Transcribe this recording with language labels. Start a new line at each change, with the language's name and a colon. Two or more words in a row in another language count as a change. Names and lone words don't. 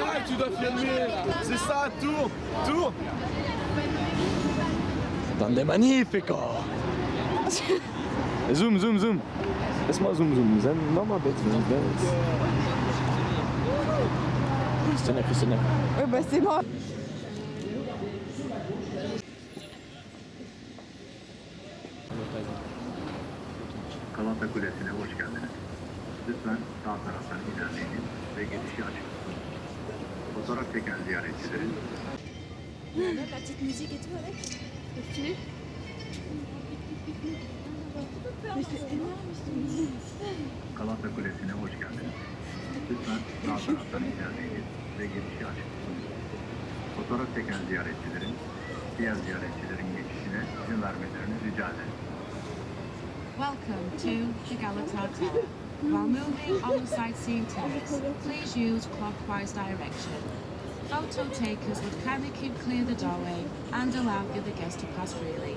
French: tu dois filmer. C'est ça, tourne, tourne. Donne magnifico. Zoom, zoom, zoom. Laisse-moi zoom, zoom. Non, ma bête, Christina, Christina. Ouais, bah c'est moi.
Turkish: Galata Kulesi'ne hoş geldiniz. Lütfen sağ taraftan ilerleyin ve girişi açın. Fotoğraf çeken ziyaretçilerin
French: La petite musique et tout avec. C'est stylé. Mais c'est énorme,
Turkish: Galata Kulesi'ne hoş geldiniz. Lütfen sağ taraftan ilerleyin ve girişi açın. Fotoğraf çeken ziyaretçilerin diğer ziyaretçilerin geçişine izin vermelerini rica ederim.
English: Welcome to the Galata Tower. While moving on the sightseeing terrace, please use clockwise direction. Photo takers would kindly keep clear the doorway and allow the other guests to pass freely.